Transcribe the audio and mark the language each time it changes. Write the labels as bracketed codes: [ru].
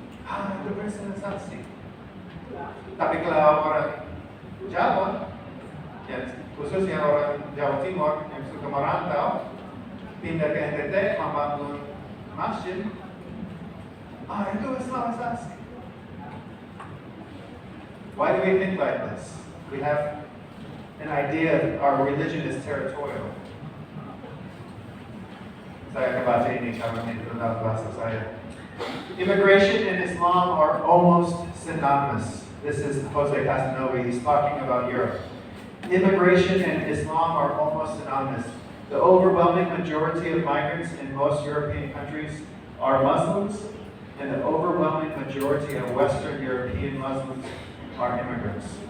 [id] Itu bersensasi. Tapi kalau orang Jawa, khususnya orang Jawa Timur yang suka merantau, pindah ke NTT membangun masjid, itu Islamisasi. [en] Why do we think like this? We have an idea our religion is territorial. [id] Saya kebaca ini karena itu dalam bahasa saya. [en] Immigration and Islam are almost synonymous. This is Jose Casanova, he's talking about Europe. Immigration and Islam are almost synonymous. The overwhelming majority of migrants in most European countries are Muslims, and the overwhelming majority of Western European Muslims are immigrants.